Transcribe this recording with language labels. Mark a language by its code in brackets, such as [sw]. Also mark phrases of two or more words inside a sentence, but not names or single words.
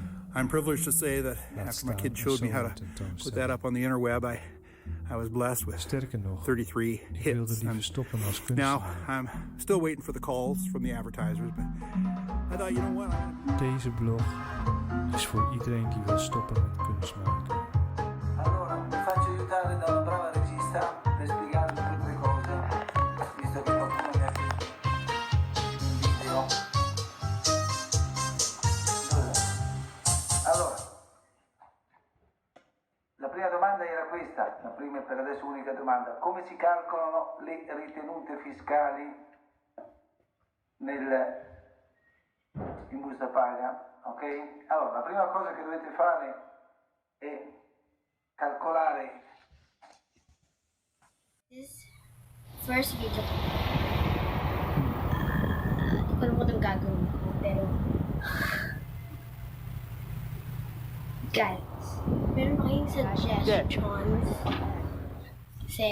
[en] I'm privileged to say that after my kid showed me how to put that up on the interweb, I was blessed with 33 hits. Now I'm still waiting for the calls from the advertisers, but I thought, you know what? [nl] Deze blog is voor iedereen die wil stoppen met kunst maken. [it] Allora, mi faccio aiutare dalla brava regista per spiegarvi queste cose, visto che qualcuno mi ha chiesto un video. Allora, la prima domanda era questa, la prima e per adesso unica domanda: come si calcolano le ritenute fiscali in busta paga? Ok? Allora, la prima cosa che dovete fare è calcolare. [en] First video. [tl] Hindi ko alam kung anong gagawin ko, pero... Guys, meron ba kayong suggestions? Kasi...